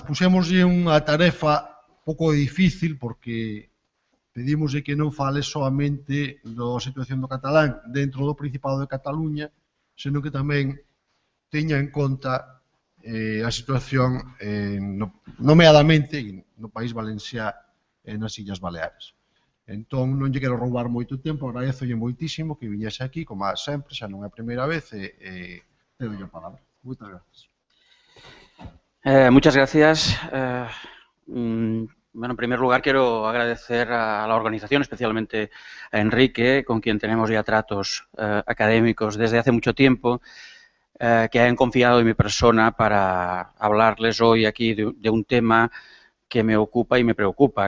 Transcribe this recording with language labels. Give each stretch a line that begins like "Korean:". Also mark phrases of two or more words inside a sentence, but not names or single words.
Galician: Puxémoslle unha tarefa pouco difícil, porque pedimoslle que non fale solamente da situación do catalán dentro do Principado de Cataluña, senón que tamén teña en conta a situación nomeadamente no País Valenciá e nas Illas Baleares. Entón, non lle quero roubar moito tempo, agradezolle moitísimo que viñese aquí, como sempre, xa non é a primeira vez, e
Spanish: te doy
Galician: a palabra. Moitas gracias.
Spanish: Muchas gracias. Bueno, en primer lugar quiero agradecer a la organización, especialmente a Enrique, con quien tenemos ya tratos académicos desde hace mucho tiempo, que hayan confiado en mi persona para hablarles hoy aquí de un tema que me ocupa y me preocupa.